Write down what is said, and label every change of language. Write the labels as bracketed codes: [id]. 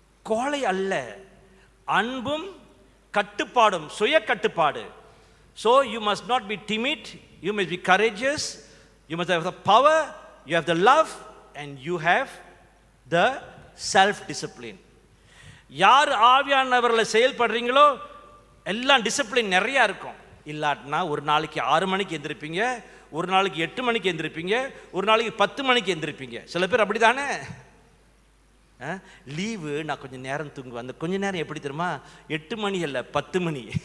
[ta] கோழை அல்ல, அன்பும் கட்டுப்பாடும், சுய கட்டுப்பாடு. [en] So you must not be timid, you must be courageous, you must have the power, you have the love, and you have the self discipline. [ta] யார் ஆவியானவர்களை செயல்படுறீங்களோ எல்லாம் discipline நிறையா இருக்கும். இல்லாட்டினா ஒரு நாளைக்கு 6 மணிக்கு எந்திருப்பீங்க, ஒரு நாளைக்கு 8 மணிக்கு எந்திருப்பீங்க, ஒரு நாளைக்கு 10 மணிக்கு எந்திருப்பீங்க. சில பேர் அப்படி தானே. லீவு நான் கொஞ்சம் நேரம் தூங்குவேன். அந்த கொஞ்ச நேரம் எப்படி தெரியுமா? 8 மணி அல்ல, 10 மணி.